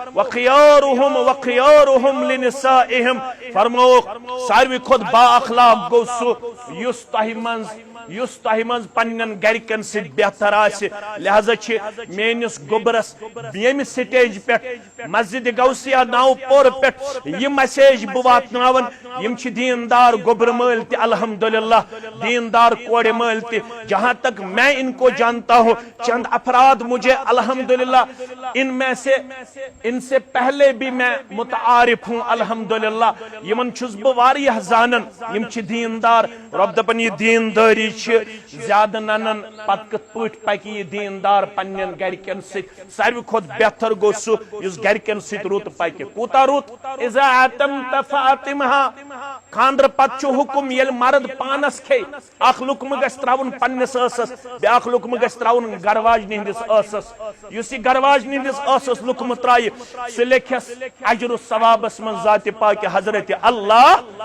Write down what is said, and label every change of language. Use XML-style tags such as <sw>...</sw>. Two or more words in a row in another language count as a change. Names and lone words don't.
<ar>وخیارُہُم لِنِسائِہِم</ar> <ks>فرمووُکھ ساروٕے کھۄتہٕ با اخلاق گوٚو سُہ یُس تۄہہِ منٛز پننٮ۪ن گرِکٮ۪ن سۭتۍ بہتر آسہِ لہذا چھِ میٲنِس گوٚبرس ییٚمہِ سٹیج پٮ۪ٹھ مسجد غوثیہ ناوپور پٮ۪ٹھ یہِ مسیج بہٕ واتناوان یِم چھِ دیندار گوٚبرٕ مٲلۍ تہِ الحمدللہ دیندار کورِ مٲلۍ تہِ</ks> <ur>جہاں تک میں ان کو جانتا ہوں چند افراد مجھے الحمدللہ ان سے پہلے بھی میں متعارف ہوں</ur> <ks>الحمدللہ یمن چھُس بہٕ واریاہ زانن یِم چھِ دیندار رب دپان یہِ دیندٲری زیادہ ننن پتہٕ کِتھ پٲٹھۍ پکہِ یہِ دیندار پننٮ۪ن گرِکٮ۪ن سۭتۍ ساروٕے کھۄتہٕ بہتر گوٚو سُہ یُس گرِکٮ۪ن سۭتۍ رُت پکہِ کوٗتاہ رُت</ks> <ar>اذا اتمت</ar> <ks>فاطمہ خاندرٕ پتہٕ چھُ حُکم ییٚلہِ مرد پانس کھیٚیہِ اکھ لُقمہٕ گژھِ تراوُن پننِس ٲسس بیاکھ لُقمہٕ گژھِ تراوُن گرواجنہِ ہٕنٛدِس ٲسس یُس یہِ گرواجنہِ ہٕنٛدِس ٲسس لُقمہٕ ترایہِ سُہ لیکھٮ۪س اجر و ثوابس منٛز ذاتِ پاکہِ حضرت اللہ</ks>